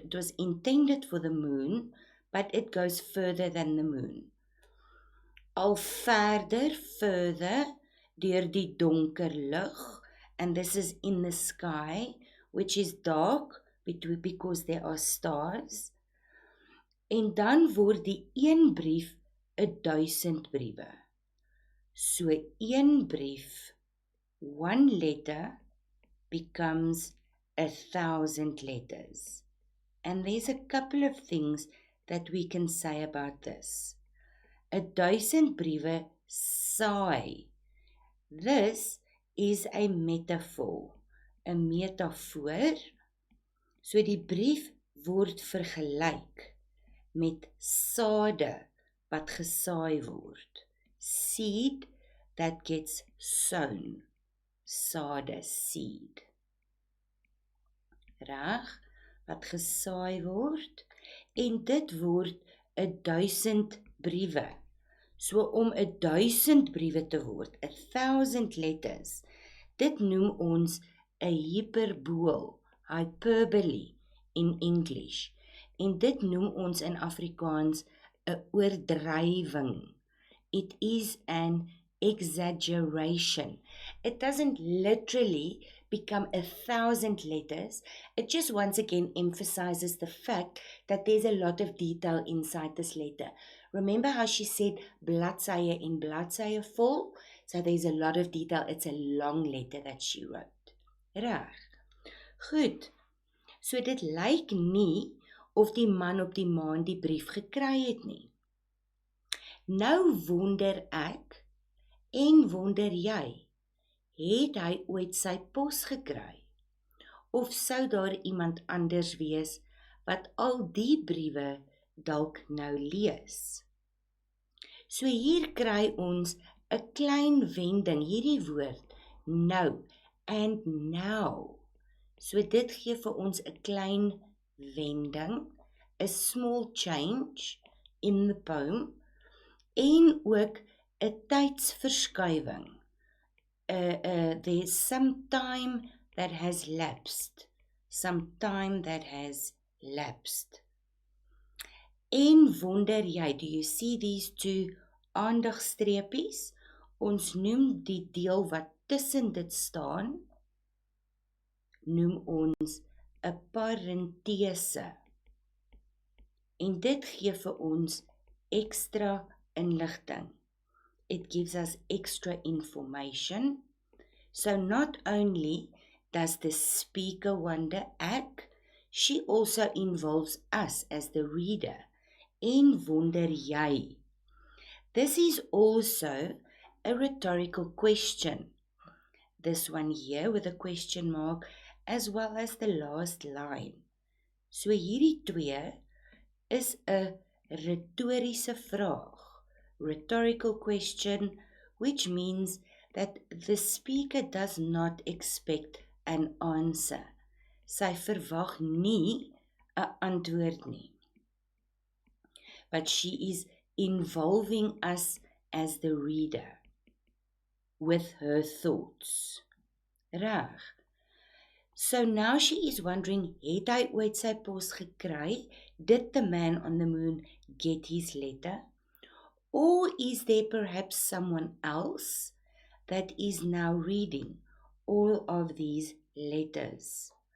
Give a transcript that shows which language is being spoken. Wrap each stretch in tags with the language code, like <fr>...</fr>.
<en>It was intended for the moon, but it goes further than the moon. Al further,</en> <af>deur die donker lug,</af> <en>and this is in the sky, which is dark, because there are stars.</en> <af>En dan word die een brief 1000 briewe. So een brief,</af> <en>one letter, becomes 1000 letters. And there's a couple of things that we can say about this.</en> <af>1000 briewe saai.</af> <en>This is a metaphor.</en> <af>'n metafoor. So die brief word vergelyk met sade wat gesaai word.</af> <en>Seed that gets sown.</en> <af>Sade, seed. Reg, wat gesaai word, en dit word 1000 briewe. So om 1000 briewe te word,</af> <en>1000 letters,</en> <af>dit noem ons 'n hyperbool,</af> <en>hyperbole in English.</en> <af>En dit noem ons in Afrikaans 'n oordrywing.</af> <en>It is an exaggeration. It doesn't literally become 1000 letters. It just once again emphasizes the fact that there's a lot of detail inside this letter. Remember how she said</en> <af>bladsye en bladsye vol?</af> <en>So there's a lot of detail. It's a long letter that she wrote.</en> <af>Reg. Goed. So dit lyk nie of die man op die maan die brief gekry het nie. Nou wonder ek, en wonder jy, het hy ooit sy pos gekry? Of sou daar iemand anders wees wat al die briewe dalk nou lees? So hier kry ons 'n klein wending, hierdie woord, nou,</af> <en>and now.</en> <af>So dit gee vir ons 'n klein wending,</af> <en>a small change in the poem,</en> <af>en ook 'n tydsverskuiwing.</af> <en>There's some time that has lapsed. Some time that has lapsed.</en> <af>En wonder jy,</af> <en>do you see these two aandagstreepies?</en> <af>Ons noem die deel wat tussen dit staan, noem ons 'n parentese. En dit gee vir ons ekstra inligting.</af> <en>It gives us extra information. So not only does the speaker</en> <af>wonder ek,</af> <en>she also involves us as the reader.</en> <af>En wonder jy.</af> <en>This is also a rhetorical question. this one here with a question mark, as well as the last line.</en> <af>So hierdie twee is 'n retoriese vraag,</af> <en>rhetorical question, which means that the speaker does not expect an answer.</en> <af>Sy verwag nie 'n antwoord nie.</af> <en>But she is involving us as the reader with her thoughts. Reg. So now she is wondering,</en> <af>het hy ooit sy pos gekry?</af> <en>Did the man on the moon get his letter? Or is there perhaps someone else that is now reading all of these letters?</en>